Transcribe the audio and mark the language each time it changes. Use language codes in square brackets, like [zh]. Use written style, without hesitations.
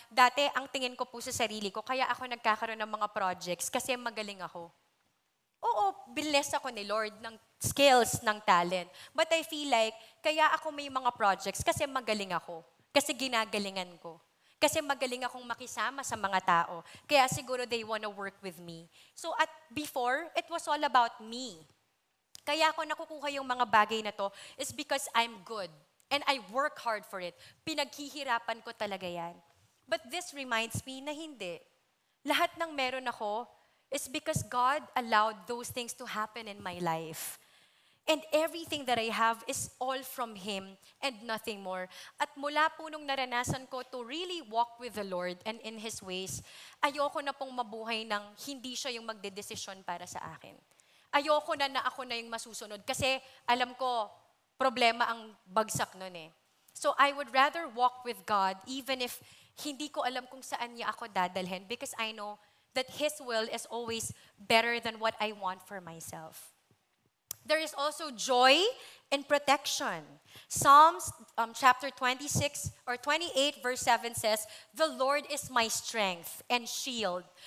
[tl] Dati, ang tingin ko po sa sarili ko, kaya ako nagkakaroon ng mga projects kasi magaling ako. Oo, bless ako ni Lord ng skills, ng talent. [en] But I feel like, [tl] kaya ako may mga projects kasi magaling ako. Kasi ginagalingan ko. Kasi magaling akong makisama sa mga tao. Kaya siguro [en] they wanna work with me. So before, it was all about me. [tl] Kaya ako nakukuha yung mga bagay na to [en] is because I'm good. And I work hard for it. [tl] Pinaghihirapan ko talaga yan. [en] But this reminds me [tl] na hindi. Lahat ng meron ako [en] is because God allowed those things to happen in my life. And everything that I have is all from Him and nothing more. [tl] At mula po nung naranasan ko [en] to really walk with the Lord and in His ways, [tl] ayoko na pong mabuhay ng hindi siya yung magdedesisyon para sa akin. Ayoko na ako na yung masusunod kasi alam ko, problema ang bagsak nun eh. [en] So I would rather walk with God even if [tl] hindi ko alam kung saan niya ako dadalhin [en] because I know that His will is always better than what I want for myself. There is also joy in protection. Psalms chapter 26 or 28 verse 7 says, "The Lord is my strength and shield.